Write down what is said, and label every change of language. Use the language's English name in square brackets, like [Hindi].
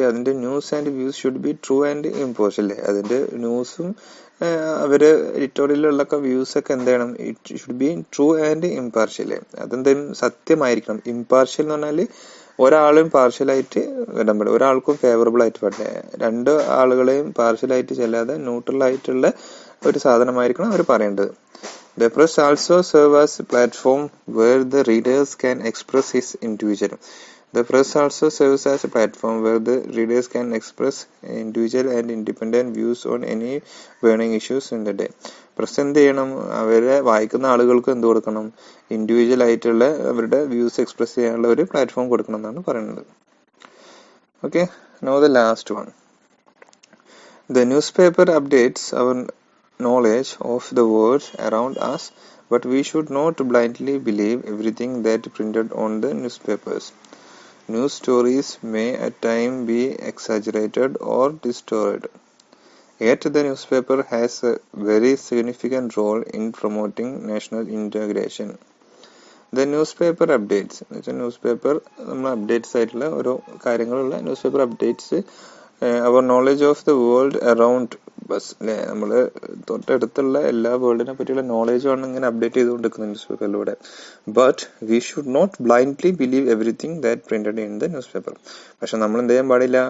[Malayalam] അതിന്റെ [English] News and views should be true and impartial. [Malayalam] അതിന്റെ ന്യൂസും അവര് എഡിറ്റോറിയലിലുള്ളൊക്കെ വ്യൂസ് ഒക്കെ എന്ത് ചെയ്യണം? [English] It should be true and impartial. [Malayalam] അതെന്തായാലും സത്യമായിരിക്കണം. ഇമ്പാർഷ്യൽ എന്ന് പറഞ്ഞാൽ ഒരാളും പാർഷ്യലായിട്ട് ഇടാൻ പാടില്ല, ഒരാൾക്കും ഫേവറബിൾ ആയിട്ട് പാടില്ല. രണ്ട് ആളുകളെയും പാർഷ്യലായിട്ട് ചെല്ലാതെ ന്യൂട്രൽ ആയിട്ടുള്ള ഒരു സാധനമായിരിക്കണം അവർ പറയേണ്ടത്. [English] The press also serve as a platform where the readers can express his individual. The press also serves as a platform where the readers can express individual and independent views on any burning issues in the day. [Malayalam] Press എന്ത് ചെയ്യണം? അവരെ വായിക്കുന്ന ആളുകൾക്ക് എന്ത് കൊടുക്കണം? Individual ആയിട്ടുള്ള അവരുടെ views express ചെയ്യാനുള്ള ഒരു പ്ലാറ്റ്ഫോം കൊടുക്കണം എന്നാണ് പറയുന്നത്. [English] Okay, now the last one. The newspaper updates our knowledge of the world around us, but we should not blindly believe everything that printed on the newspapers. News stories may at times be exaggerated or distorted. Yet the newspaper has a very significant role in promoting national integration. [Malayalam] The newspaper updates, newspaper നമ്മൾ updates ആയിട്ടുള്ള ഓരോ കാര്യങ്ങളുള്ള [English] news updates അവർ knowledge of the world around us [Malayalam] അല്ലെ, നമ്മള് തൊട്ടടുത്തുള്ള എല്ലാ വേൾഡിനെ പറ്റിയുള്ള നോളജാണ് ഇങ്ങനെ update ചെയ്തുകൊണ്ടിരിക്കുന്നത് news പേപ്പറിലൂടെ. [English] But we should not blindly believe everything that printed in the newspaper. [Malayalam] പക്ഷെ നമ്മൾ എന്ത് ചെയ്യാൻ പാടില്ല?